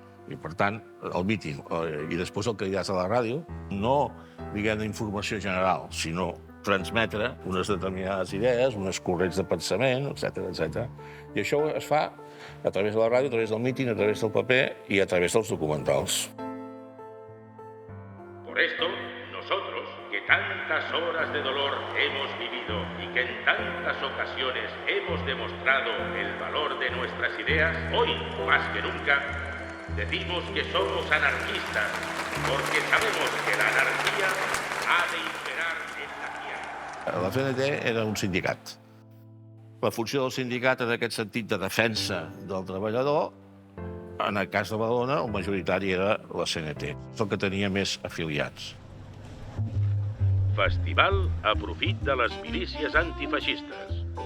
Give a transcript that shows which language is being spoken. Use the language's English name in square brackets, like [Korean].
[Catalan] I, per tant, el míting i després el que diràs a la ràdio, no, diguem, d'informació general, sinó transmetre unes determinades idees, unes corrents de pensament, etc. I això es fa a través de la ràdio, a través del míting, a través del paper i a través dels documentals. [Spanish] Por esto, nosotros, que tantas horas de dolor hemos vivido y que en tantas ocasiones hemos demostrado el valor de nuestras ideas, hoy, más que nunca, decimos que somos anarquistas, porque sabemos que la anarquía ha de imperar en la tierra. [Catalan] La CNT era un sindicat. La funció del sindicat en aquest sentit de defensa del treballador, en el cas de Badalona, el majoritari era la CNT, és el que tenia més afiliats. Festival a profit de les milícies antifeixistes.